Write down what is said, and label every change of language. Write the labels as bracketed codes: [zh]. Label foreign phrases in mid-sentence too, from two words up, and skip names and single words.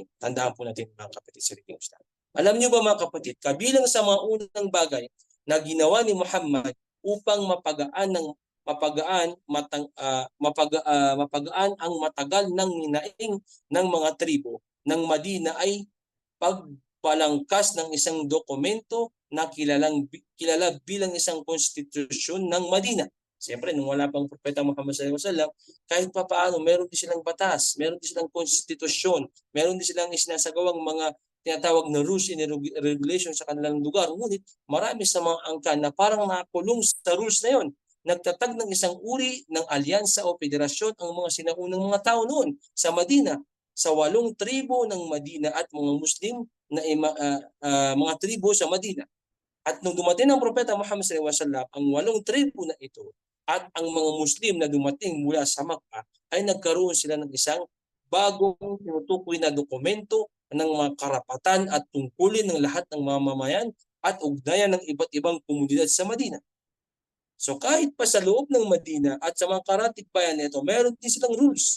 [tl] Tandaan po natin, mga kapatid, sa reliyong Islam. Alam niyo ba, mga kapatid, kabilang sa mga unang bagay na ginawa ni Muhammad upang mapagaan ang matagal ng ninaing ng mga tribo ng Madina ay pagpalangkas ng isang dokumento na kilala bilang isang konstitusyon ng Madina. Siyempre, nung wala pang Propeta Muhammad [ar] صلى الله عليه وسلم, [tl] kahit pa paano, meron din silang batas, meron din silang konstitusyon, meron din silang isinasagawang mga tinatawag na [en] rules and regulations [tl] sa kanilang lugar. Ngunit marami sa mga angkan na parang nakulong sa rules na yon. Nagtatag ng isang uri ng alyansa o federasyon ang mga sinaunang mga tao noon sa Madina, sa 8 tribo ng Madina at mga Muslim na mga tribo sa Madina. At nung dumating ang Propeta Muhammad [ar] صلى الله عليه وسلم, [tl] ang 8 tribo na ito at ang mga Muslim na dumating mula sa Makkah ay nagkaroon sila ng isang bagong tinutukoy na dokumento ng mga karapatan at tungkulin ng lahat ng mamamayan at ugnayan ng iba't ibang komunidad sa Madina. So kahit pa sa loob ng Madina at sa mga karatig bayan nito, meron din silang rules.